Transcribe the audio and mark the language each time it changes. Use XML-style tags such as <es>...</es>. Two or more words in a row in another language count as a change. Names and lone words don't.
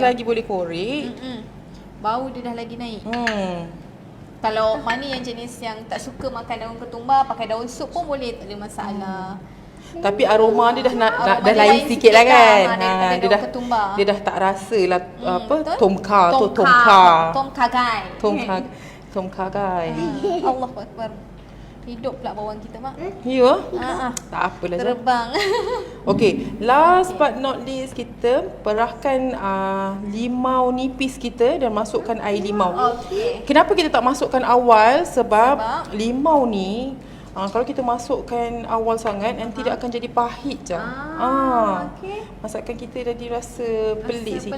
<ms>selagi boleh korek. Bau dia dah lagi naik. Kalau mana yang jenis yang tak suka makan daun ketumbar, pakai daun sup pun boleh, tak ada masalah. Tapi aroma dia dah Aroma dah dia lain sikit lah kan. daripada daun ketumbar. Dia dah tak rasa lah tom kha gai. Tom kha gai.</ms> <ar>الله أكبر.</ar> <ms>Hidup pula bawang kita, Mak. Ya? Tak apalah. Terbang. Okey,</ms> <en>last but not least</en> <ms>kita perahkan limau nipis kita dan masukkan air limau. Okey. Kenapa kita tak masukkan awal? Sebab limau ni kalau kita masukkan awal sangat nanti dia akan jadi pahit je. Okey. Masakan kita dah dirasa pelik sikit.</ms>